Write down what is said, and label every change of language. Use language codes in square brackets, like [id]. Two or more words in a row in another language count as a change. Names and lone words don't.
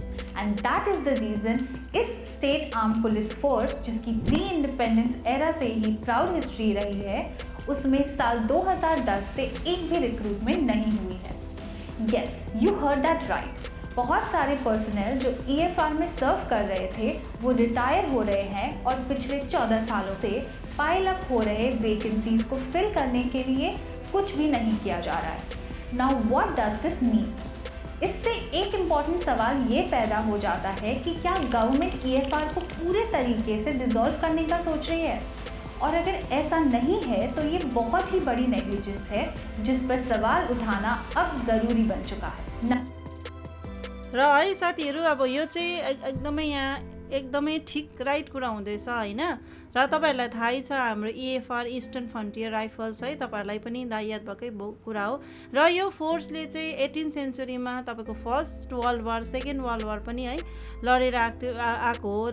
[en] and that is the reason [hi] इस [en] state arm police force [hi] जिसकी [en] pre independence era [hi] से ही [en] proud history [hi] रही है, उसमें साल 2010 से एक भी रिक्रूटमेंट नहीं हुई है। [en] yes, you heard that right. [hi] बहुत सारे पर्सनल जो EFR में सर्व कर रहे थे वो रिटायर हो रहे हैं और पिछले 14 सालों से [en] pile up [hi] हो रहे वैकेंसीज को फिल करने के लिए कुछ भी नहीं किया जा रहा है। [en] now what does this mean? [hi] इससे एक इम्पॉर्टेंट सवाल ये पैदा हो जाता है कि क्या गवर्नमेंट EFR को पूरे तरीके से डिसॉल्व करने का सोच रही है? और अगर ऐसा नहीं है तो ये बहुत ही बड़ी नेग्लिजेंस है जिस पर सवाल उठाना अब ज़रूरी बन चुका है। [ne] र है साथीहरू अब यो चाहिँ एकदमै यहाँ एकदमै ठिक राइट कुरा हुँदैछ होइन। र तपाईँहरूलाई थाहै छ हाम्रो EFR इस्टर्न फ्रन्टियर राइफल्स है तपाईँहरूलाई पनि याद भएकै कुरा हो। र यो फोर्सले चाहिँ 18th सेन्चुरीमा तपाईँको फर्स्ट वर्ल्ड वार सेकेन्ड वर्ल्ड वार पनि है लडेर आएको हो।